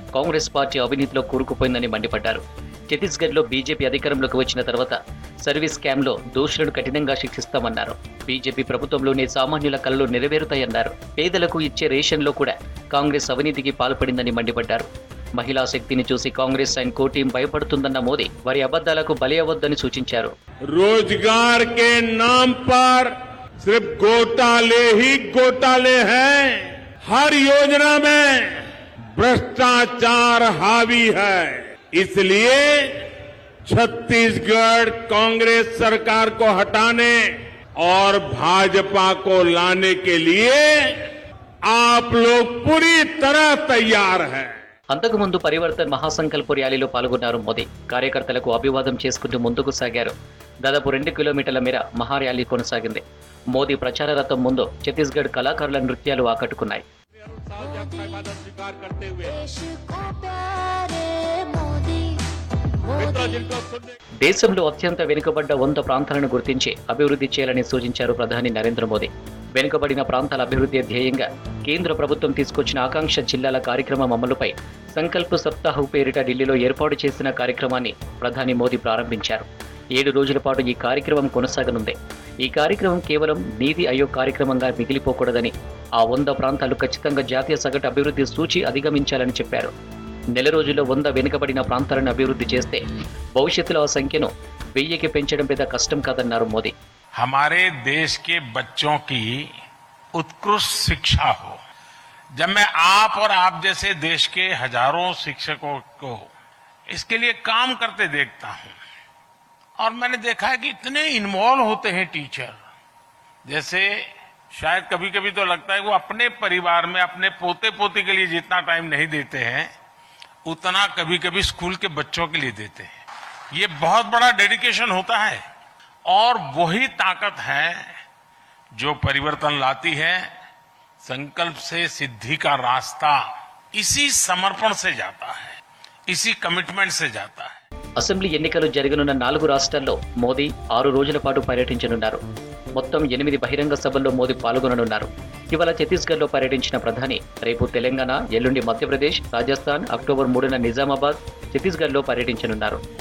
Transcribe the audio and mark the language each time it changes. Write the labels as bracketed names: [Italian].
[Telugu] Congress party అవినీతిలో కూరుకుపోయిందని మండిపడ్డారు. ఛత్తీస్గఢ్ లో బీజేపీ అధికారంలోకి వచ్చిన తర్వాత సర్వీస్ స్కామ్ లో దోషులను కఠినంగా శిక్షిస్తామన్నారు. బీజేపీ ప్రభుత్వంలోనే సామాన్యుల కలలు నెరవేరుతాయన్నారు. పేదలకు ఇచ్చే రేషన్లో కూడా కాంగ్రెస్ అవినీతికి పాల్పడిందని మండిపడ్డారు. మహిళా శక్తిని చూసి Congress and co team భయపడుతుందన్న Modi వారి అబద్ధాలకు బలి అవ్వొద్దని సూచించారు. [Hindi] रोजगार के नाम पर सिर्फ घोटाले ही घोटाले हैं. हर योजना में भ्रष्टाचार हावी है. इसलिए छत्तीसगढ़ कांग्रेस सरकार को हटाने और भाजपा को लाने के लिए आप लोग पूरी तरह तैयार हैं. [Telugu] అంతకుముందు పరివర్తన్ మహాసంకల్ప ర్యాలీలో పాల్గొన్నారు మోదీ. కార్యకర్తలకు అభివాదం చేసుకుంటూ ముందుకు సాగారు. దాదాపు 2 కిలోమీటర్ల మేర మహార్యాలీ కొనసాగింది. మోదీ ప్రచార రథం ముందు ఛత్తీస్గఢ్ కళాకారుల నృత్యాలు ఆకట్టుకున్నాయి. దేశంలో అత్యంత వెనుకబడ్డ 100 ప్రాంతాలను గుర్తించి అభివృద్ధి చేయాలని సూచించారు ప్రధాని నరేంద్ర మోదీ. వెనుకబడిన ప్రాంతాల అభివృద్ధి ధ్యేయంగా కేంద్ర ప్రభుత్వం తీసుకొచ్చిన ఆకాంక్ష జిల్లాల కార్యక్రమం అమలుపై సంకల్ప సప్తాహ్ పేరిట ఢిల్లీలో ఏర్పాటు చేసిన కార్యక్రమాన్ని ప్రధాని మోదీ ప్రారంభించారు. 7 రోజుల పాటు ఈ కార్యక్రమం కొనసాగనుంది. ఈ కార్యక్రమం కేవలం నీతి ఆయోగ్ కార్యక్రమంగా మిగిలిపోకూడదని, ఆ 100 ప్రాంతాలు ఖచ్చితంగా జాతీయ సగటు అభివృద్ధి సూచి అధిగమించాలని చెప్పారు. నెల రోజుల్లో 100 వెనుకబడిన ప్రాంతాలను అభివృద్ధి చేస్తే భవిష్యత్తులో ఆ సంఖ్యను 1000కి పెంచడం పెద్ద కష్టం కాదన్నారు మోదీ. [Hindi] हमारे देश के बच्चों की उत्कृष्ट शिक्षा हो। जब मैं आप और आप जैसे देश के हजारों शिक्षकों को इसके लिए काम करते देखता हूं, और मैंने देखा है कि इतने इन्वॉल्व होते हैं टीचर, जैसे शायद कभी कभी तो लगता है वो अपने परिवार में अपने पोते पोती के लिए जितना टाइम नहीं देते हैं उतना कभी कभी स्कूल के बच्चों के लिए देते हैं। ये बहुत बड़ा डेडिकेशन होता है, और वही ताकत है जो परिवर्तन लाती है। संकल्प से सिद्धि का रास्ता इसी समर्पण से जाता है, इसी कमिटमेंट से जाता है. [Telugu] అసెంబ్లీ ఎన్నికలు జరగనున్న 4 రాష్ట్రాల్లో మోదీ 6 రోజుల పాటు పర్యటించనున్నారు. మొత్తం 8 బహిరంగ సభల్లో మోదీ పాల్గొననున్నారు. ఇవాళ ఛత్తీస్గఢ్లో పర్యటించిన ప్రధాని రేపు తెలంగాణ, ఎల్లుండి మధ్యప్రదేశ్, రాజస్థాన్, అక్టోబర్ 3న నిజామాబాద్, ఛత్తీస్గఢ్లో పర్యటించనున్నారు.